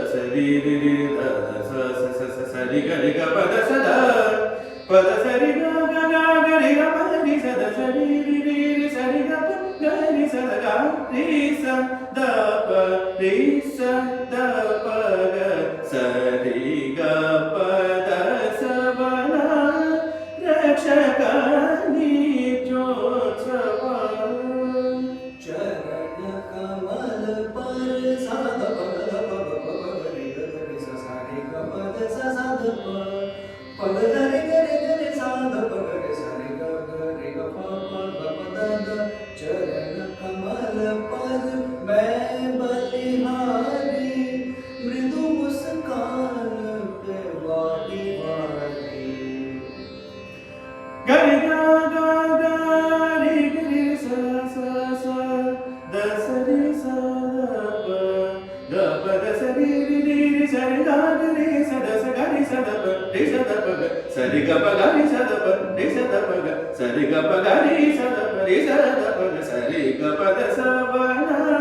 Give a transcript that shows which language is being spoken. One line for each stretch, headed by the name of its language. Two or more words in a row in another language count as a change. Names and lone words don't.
Hindi: ri ri ri da da sa sa sa sa sa ri ga pa da sa da pa da sa ri ga ri ga pa ri sa da sa ri ri ri ri sa ri ga pa ga ri sa da ga ri sa da pa ri sa da pa ga sa ri ga pa da sa ba na रक्षका नीचोत्सवा चरण कमल पर साध पद पग पग रे रे सा सा रे ग पद सा साध पग रे रे साध पग रे सा रे ग रे ग प प ग प द द चरण कमल पर मैं बलिहारी मृदु मुस्कान पे वाली वाली गरि गा गा गा रि रि सा सा सा द स रि सा द प द स रि रि रि रि स रि गा ग रि स द स ग रि स द प रि स द प ग स रि ग प ग रि स द प रि स द प ग स रि ग प ग रि स द प रि स द प ग स रि ग प द स व न